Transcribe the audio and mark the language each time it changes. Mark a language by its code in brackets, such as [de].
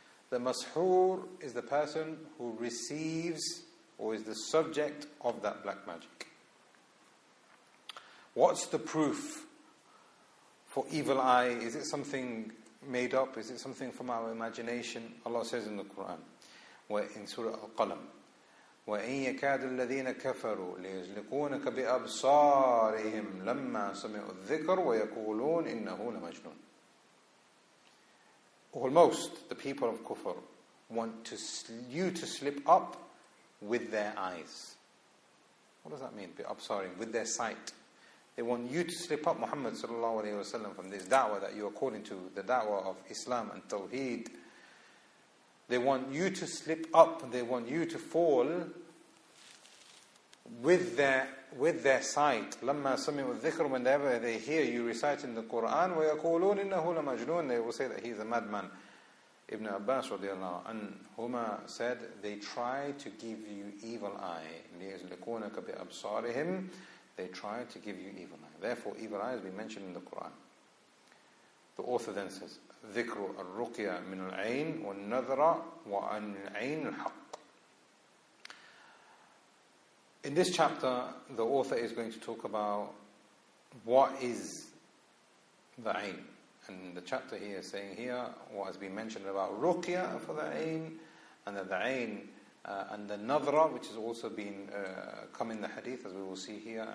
[en] The mashur is the person who receives or is the subject of that black magic. What's the proof for evil eye? Is it something made up? Is it something from our imagination? [ar] Allah says in the Quran, in Surah Al-Qalam, وَإِن يَكَادُ الَّذِينَ كَفَرُوا لِيَزْلِقُونَكَ بِأَبْصَارِهِمْ لَمَّا سَمِعُوا الذِّكْرُ وَيَقُولُونَ إِنَّهُ لَمَجْنُونَ. [en] Almost, the people of kufr want to you to slip up with their eyes. What does that mean, [ar] بِأَبْصَارِهِمْ, [en] with their sight? They want you to slip up Muhammad sallallahu alayhi wa sallam from this da'wah that you are calling to, the da'wah of Islam and Tawheed. They want you to slip up, they want you to fall with their sight. [ar] Lamma sami'u dhikr, [en] whenever they hear you reciting the Quran, [ar] wa yaqulun innahu la majnun, [en] they will say that he is a madman. Ibn Abbas radiallahu anhuma said, they try to give you evil eye. [ar] لِيَزْلِقُونَكَ بِأَبْصَارِهِمْ. [en] They try to give you evil eye. Therefore, evil eye has been mentioned in the Quran. The author then says, [ar] ذِكْرُ الرُّقْيَ مِنُ الْعَيْنِ وَالنَّذْرَ وَعَنِ الْعَيْنِ الْحَقِّ. [en] In this chapter, the author is going to talk about what is the aim. And the chapter he is saying here, what has been mentioned about ruqya for the aim, and that the aim and the nadra, which has also been come in the hadith, as we will see here.